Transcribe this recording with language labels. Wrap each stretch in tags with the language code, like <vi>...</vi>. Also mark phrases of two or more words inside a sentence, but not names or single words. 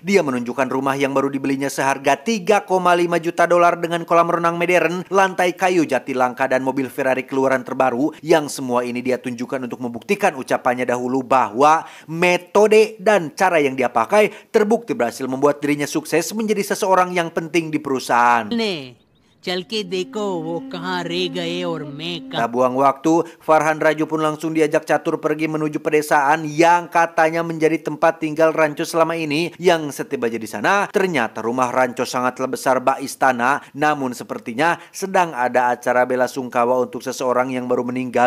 <id>Dia menunjukkan rumah yang baru dibelinya seharga 3,5 juta dolar dengan kolam renang modern, lantai kayu jati langka dan mobil Ferrari keluaran terbaru. Yang semua ini dia tunjukkan untuk membuktikan ucapannya dahulu bahwa metode dan cara yang dia pakai terbukti berhasil membuat dirinya sukses menjadi seseorang yang penting di perusahaan.</id> <hi>चल के देखो वो कहाँ रह गए और मैं</hi> <id>Tak buang waktu, Farhan Raju pun langsung diajak catur pergi menuju pedesaan yang katanya menjadi tempat tinggal Rancho selama ini. Yang setibanya di sana, ternyata rumah Rancho sangatlah besar bak istana. Namun sepertinya sedang ada acara bela sungkawa untuk seseorang yang baru meninggal.</id>